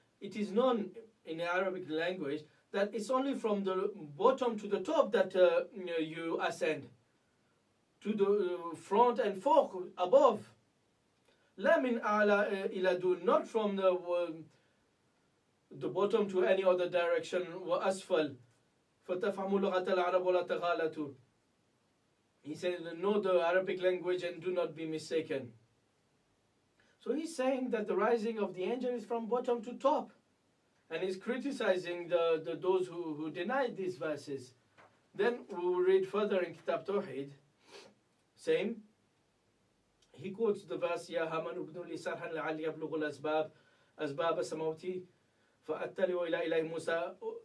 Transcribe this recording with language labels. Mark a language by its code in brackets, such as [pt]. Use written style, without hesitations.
[en] It is known in Arabic language that it's only from the bottom to the top that you ascend, to the front and fork above. [ar] لا من أعلى إلى دون, [en] not from the bottom to any other direction. [ar] وأسفل فتفهموا لغة العرب ولا تغالطوا. [en] He said, know the Arabic language and do not be mistaken. So he's saying that the rising of the angel is from bottom to top, and he's criticizing those who deny these verses. Then we will read further in Kitab Tawheed. Same. He quotes the verse, [ar] يا هامان ابن لي صرحا لعلي أبلغ الأسباب أسباب السماوات فأطلع إلى إله موسى.